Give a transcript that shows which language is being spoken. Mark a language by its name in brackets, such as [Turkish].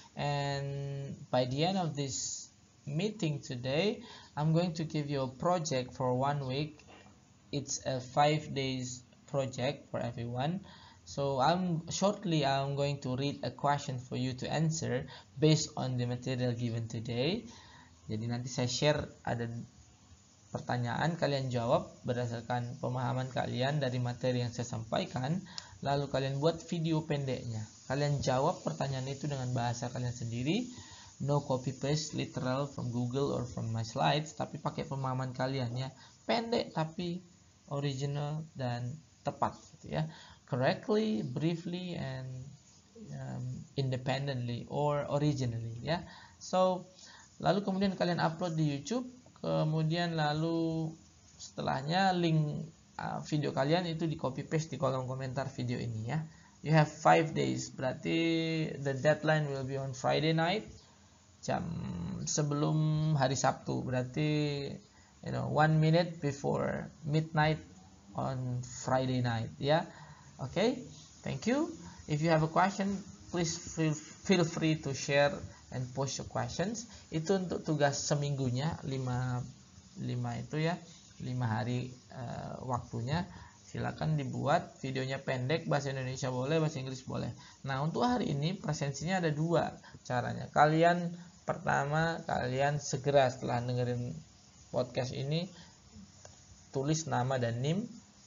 [English] And by the end of this meeting today, I'm going to give you a project for 1 week. It's a 5 days project for everyone. So I'm going to read a question for you to answer based on the material given today. [Indonesian] Jadi nanti saya share, ada pertanyaan, kalian jawab berdasarkan pemahaman kalian dari materi yang saya sampaikan. Lalu kalian buat video pendeknya. Kalian jawab pertanyaan itu dengan bahasa kalian sendiri. [English] No copy paste literal from Google or from my slides, [Indonesian] tapi pakai pemahaman kalian ya. Pendek tapi original dan tepat gitu ya. [English] Correctly, briefly, and independently or originally ya. [Indonesian] So lalu kemudian kalian upload di YouTube. Kemudian lalu setelahnya link video kalian itu di copy paste di kolom komentar video ini ya. [English] You have 5 days, [Indonesian] berarti [English] the deadline will be on Friday night, [Indonesian] jam sebelum hari Sabtu, berarti [English] 1 minute before midnight on Friday night ya. Okay, thank you. If you have a question, please feel free to share and post your questions. [Indonesian] Itu untuk tugas seminggunya, 5 itu ya, 5 hari waktunya. Silakan dibuat videonya pendek, bahasa Indonesia boleh, bahasa Inggris boleh. Nah, untuk hari ini presensinya ada 2 caranya. Pertama, kalian segera setelah dengerin podcast ini tulis nama dan NIM.